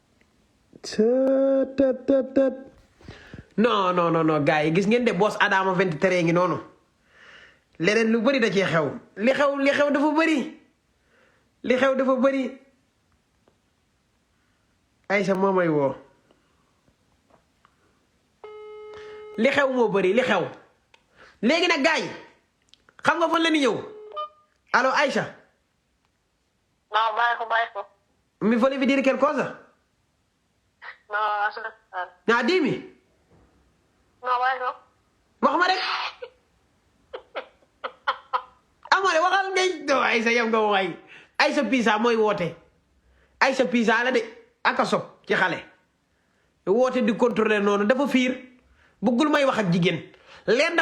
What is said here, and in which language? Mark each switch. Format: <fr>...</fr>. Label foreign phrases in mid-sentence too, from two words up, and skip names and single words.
<wo>non gars yi gis ngeen de boss Adamo 23 ngi noonu leneen lu bëri da cee xew li xew dafa bëri dafa bëri Aïcha moo may woo li xew moo bëri li xew léegi nag gars yi xam nga fan la ni ñëw allo Aïcha. No, bàyyi ko.</wo> <it>Mi volevi dire qualcosa? No, aspetta. Ah, dimmi.</it> <wo>No, bàyyi ko. wax ma rek amale waxal ngay do Aïssa yow nga waay Aïssa Pisa mooy woote Aïssa Pisa la de aka sob ci xale woote di contrôler noonu dafa fiir bëggul may wax ak jigéen leen da</wo>